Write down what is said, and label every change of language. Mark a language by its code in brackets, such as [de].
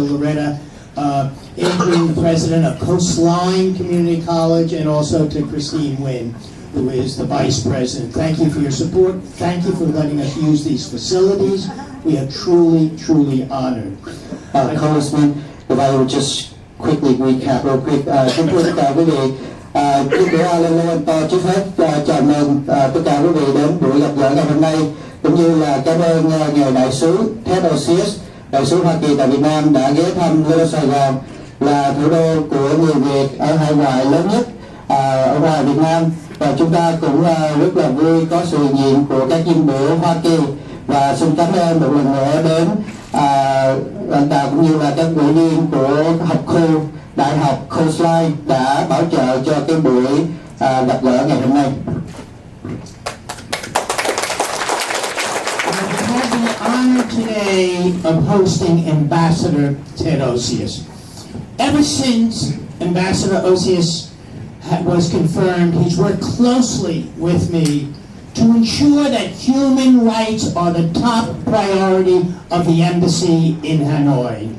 [en] Loretta Adrian, the president of Coastline Community College, and also to Christine Wynn, who is the vice president. Thank you for your support. Thank you for letting us use these facilities. We are truly, truly honored. Congressman, if I would just quickly recap real quick. [vi] Kính thưa tất cả quý vị, trước cửa Alan Lowenthal trước hết chào mừng tất cả quý vị đến buổi gặp gỡ ngày hôm nay, cũng như là cảm ơn ngài đại sứ Ted Osiris, đại sứ Hoa Kỳ tại Việt Nam đã ghé thăm Little Sài Gòn, là thủ đô của người Việt ở hải ngoại lớn nhất ở ngoài Việt Nam. Và chúng ta cũng rất là vui có sự hiện diện của các viên biểu Hoa Kỳ, và xin cảm ơn một lần nữa đến lãnh đạo cũng như là các ủy viên của học khu Đại học Coastline đã bảo trợ cho cái buổi gặp gỡ ngày hôm nay. [en] I have the honor today of hosting Ambassador Ted Osiris. Ever since Ambassador Osiris was confirmed, he's worked closely with me to ensure that human rights are the top priority of the embassy in Hanoi.